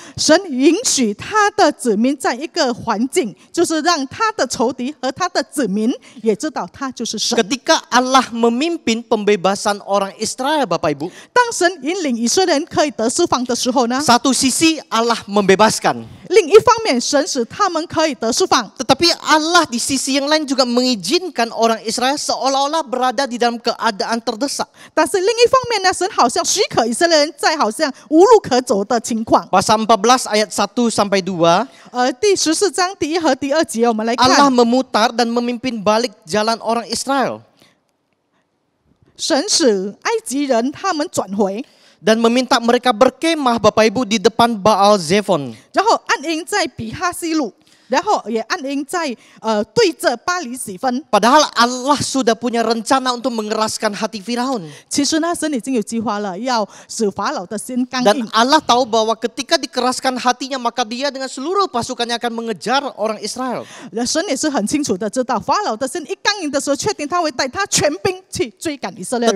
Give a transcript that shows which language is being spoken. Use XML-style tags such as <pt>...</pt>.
<zh>神允许他的子民在一个环境，就是让他的仇敌和他的子民也知道他就是神。</zh> <id>Ketika Allah memimpin pembebasan orang Israel, Bapak Ibu,</id> <zh>当神引领以色列人可以得释放的时候呢，</zh> <id>satu sisi Allah membebaskan,</id> <zh>另一方面神使他们可以得释放。</zh> <id>tetapi Allah di sisi yang lain juga mengizinkan orang Israel seolah-olah berada di dalam keadaan terdesak.</id> <zh>但是另一方面呢，神好像许可以色列人在好像无路可走的情况。</zh> <id>Pasal 14 ayat 1 sampai 2,</id> <zh>第14章第1和第2节，我们来</zh> <id>Allah</id> <zh>看，</zh> <id>memutar dan memimpin balik jalan orang Israel</id> <zh>神使埃及人他们转回，</zh> <id>dan meminta mereka berkemah Bapak Ibu di depan Baal Zephon.</id> <zh>然后安营在比哈西路，然后也安营在对着巴黎喜分。</zh> <id>Padahal Allah sudah punya rencana untuk mengeraskan hati Firaun.</id> <zh>其实呢，神已经有计划了，要使法老的心刚</zh> <id>Dan</id> <zh>硬。</zh> <id>Allah tahu bahwa ketika dikeraskan hatinya maka dia dengan seluruh pasukannya akan mengejar orang Israel.</id> <zh>神也是很清楚的知道，法老的心一刚硬的时候，确定他会带他全兵去追赶以色列人。</zh>